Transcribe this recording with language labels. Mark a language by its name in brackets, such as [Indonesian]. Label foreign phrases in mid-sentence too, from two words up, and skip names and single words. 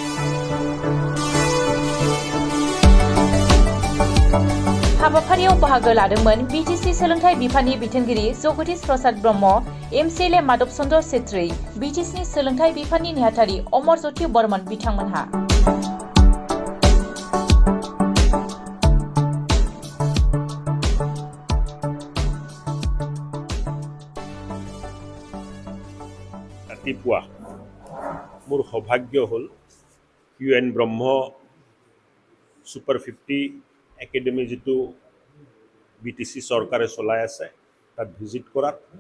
[Bodo] हाबाफारियाव बाहागो लादोंमोन BTC सोलोंथाइ बिफाननि बिथोनगिरि जगदीश प्रसाद ब्रह्म, MCLA माधव चन्द्र छेत्री, BTCनि सोलोंथाइ बिफाननि नेहाथारि अमरज्योति बर्मन बिथांमोनहा। [Assamese] ৰাতিপুৱা মোৰ সৌভাগ্য হ'ল UN ব্ৰহ্ম সুপাৰ 50 একাডেমি যিটো BTC চৰকাৰে চলাই আছে তাত ভিজিট কৰাত